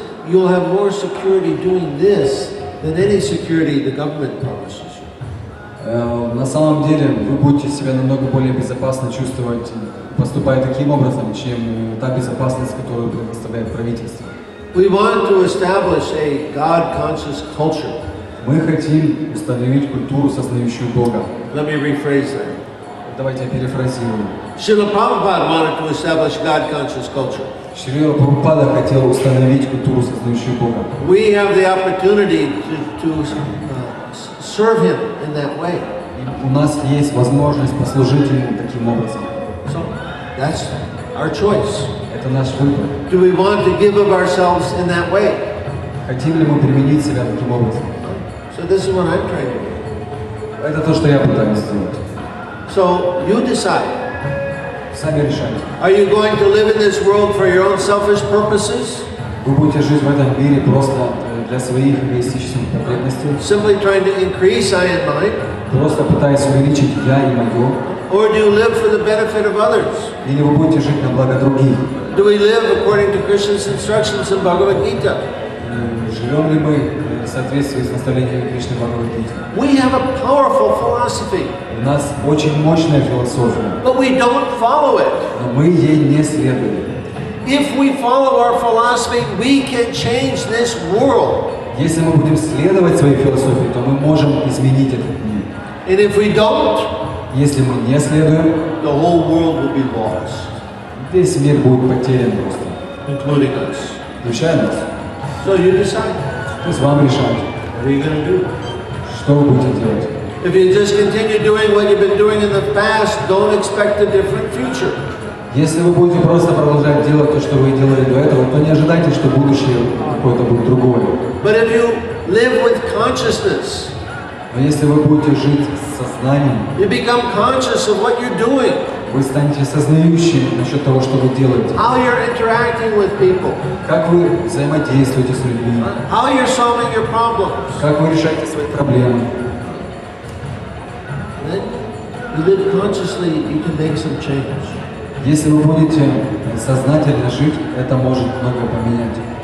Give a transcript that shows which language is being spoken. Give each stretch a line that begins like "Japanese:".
English: You'll have more security doing this than any security the government promises you.
Russian: На самом деле вы будете себя намного более безопасно чувствовать, поступая таким образом, чем та безопасность, которую предоставляет правительство.
English: We want to establish a God-conscious culture.
Russian: Мы хотим установить культуру, сознающую Бога.
English: Let me rephrase that.
Russian: Давайте я перефразирую.
English: Srila Prabhupada wanted to establish God-conscious culture.
Russian: Шрила Прабхупада хотел установить культуру, сознающую Бога.
English: We have the opportunity to serve Him in that way.
Russian: И у нас есть возможность послужить Ему таким образом.
English: So that's our choice.
Russian: Это наш выбор.
English: Do we want to give of ourselves in that way?
Russian: Хотим ли мы применить себя таким образом?
English: So this is what I'm trying to do.
Russian: Это то, что я пытаюсь сделать.
English: So you decide.
Russian: Сами решайте.
English: Are you going to live in this world for your own selfish purposes?
Russian: Вы будете жить в этом мире просто для своих эгоистических потребностей,
English: Simply trying to increase I and mine?
Russian: просто пытаясь увеличить я и мое,
English: Or do you live for the benefit of others?
Russian: или вы будете жить на благо других?
English: Do we live according to Krishna's instructions in Bhagavad Gita?
Russian: Живем ли мы в соответствии с наставлениями Кришны в Бхагавад-гите?
English: We have a powerful philosophy,
Russian: У нас очень мощная философия,
English: but we don't follow it.
Russian: но мы ей не следуем.
English: If we follow our philosophy, we can change this world.
Russian: Если мы будем следовать своей философии, то мы можем изменить этот мир.
English: And if we don't,
Russian: Если мы не следуем,
English: the whole world will be lost,
Russian: весь мир будет потерян просто,
English: including us.
Russian: включая нас.
English: So you decide.
Russian: То есть вам решать,
English: What are you going to do?
Russian: что вы будете делать.
English: If you just continue doing what you've been doing in the past, don't expect a different future.
Russian: Если вы будете просто продолжать делать то, что вы делали до этого, то не ожидайте, что будущее какое-то будет другое.
English: But if you live with consciousness,
Russian: Но если вы будете жить с сознанием,
English: you become conscious of what you're doing,
Russian: вы станете сознающими насчет того, что вы делаете.
English: how you're interacting with people,
Russian: Как вы взаимодействуете с людьми,
English: how you're solving your problems.
Russian: как вы решаете свои проблемы.
English: Then you live consciously, you can make some change.
Russian: Если вы будете сознательно жить, это может многое поменять.